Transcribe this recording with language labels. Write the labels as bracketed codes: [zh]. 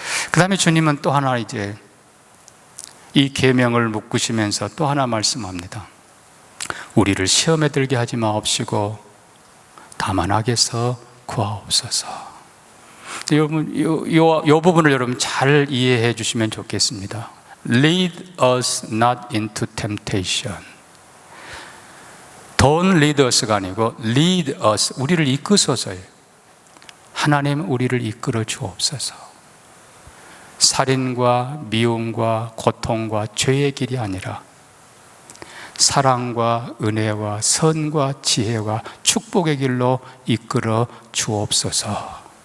[ko] 그 다음에 주님은 또 하나 이제 이 계명을 묶으시면서 또 하나 말씀합니다. 우리를 시험에 들게 하지 마옵시고 다만 악에서 구하옵소서. 여러분, 이 부분을 여러분 잘 이해해 주시면 좋겠습니다. [en] Lead us not into temptation. Don't lead us [ko] 가 아니고 [en] lead us, [ko] 우리를 이끄소서예요. 하나님, 우리를 이끌어 주옵소서. 살인과 미움과 고통과 죄의 길이 아니라 사랑과 은혜와 선과 지혜와 축복의 길로 이끌어 주옵소서.